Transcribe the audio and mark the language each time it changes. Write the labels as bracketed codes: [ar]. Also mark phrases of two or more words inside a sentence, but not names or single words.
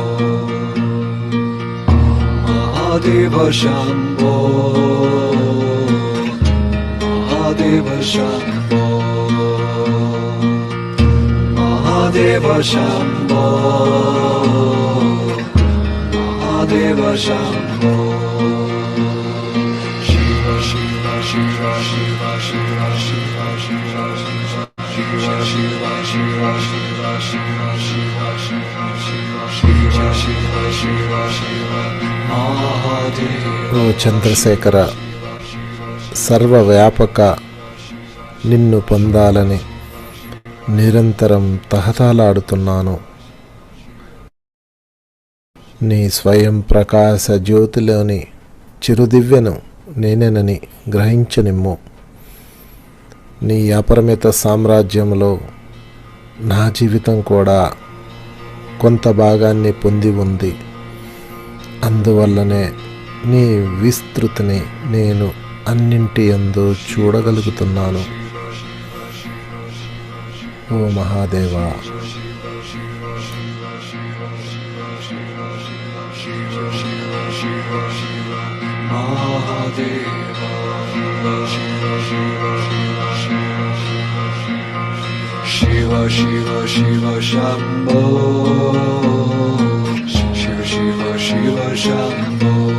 [sa] Mahadeva Shambho, Mahadeva Shambho, Mahadeva Shambho, Mahadeva Shambho. Shiva Shiva Shiva Shiva Shiva Shiva Shiva Shiva Shiva Shiva Shiva Shiva Shiva Shiva Shiva Shiva Shiva Shiva Shiva [te] ఓ చంద్రశేఖర, సర్వవ్యాపక నిన్ను పొందాలని నిరంతరం తహతలాడుతున్నాను. నీ స్వయం ప్రకాశ జ్యోతిలోని చిరుదివ్యను నేనేనని గ్రహించనిమ్ము. నీ అపరిమిత సామ్రాజ్యంలో నా జీవితం కూడా కొంత భాగాన్ని పొంది ఉంది. అందువల్లనే నీ విస్తృతిని నేను అన్నింటి యందు చూడగలుగుతున్నాను. ఓ మహాదేవా, [sa] Shiva Shiva Shiva Shambho, Shiva Shiva Shiva Shambho,